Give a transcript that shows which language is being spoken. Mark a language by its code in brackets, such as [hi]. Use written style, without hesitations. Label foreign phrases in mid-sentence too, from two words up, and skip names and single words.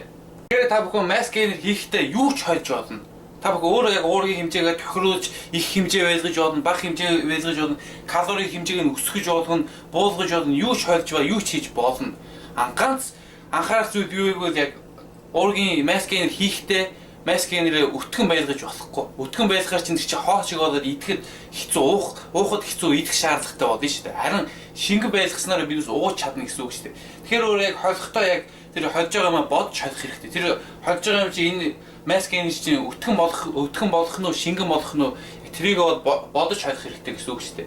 [mn] Тэгэхээр та бүхэн [en] mass gainer [mn] хийхдээ юу ч хойж болно. Та бүхэн өөрөө яг уургийн хэмжээгээ тохируулж их хэмжээ байлгаж болно, бага хэмжээ байлгаж болно, калори хэмжээг нь өсгөж болно, буулгаж болно, юу ч хойж ба юу ч хийж болно. Ганц анхаарах зүйл юу вэ гэвэл яг уургийн [en] mass gainer [mn] хийхдээ [en] mass gainer- [mn] ыг өтгөн байлгаж болохгүй. Өтгөн байлгахаар чинь тэр чинь хоо шиг болоод идэхэд хэцүү уухад хэцүү идэх шаардлагатай болно шүү дээ. Харин шингэн байлгаснараа бид ууж чадна гэсэн үг шүү дээ. Тэгэхээр өөрөө яг холихдоо яг тэр хольж байгаа юм бодож холих хэрэгтэй. Тэр хольж байгаа юм чи энэ [en] mass gainer [mn] чинь өтгөн болох нь шингэн болох нь тэрийг бодож холих хэрэгтэй гэсэн үг шүү дээ.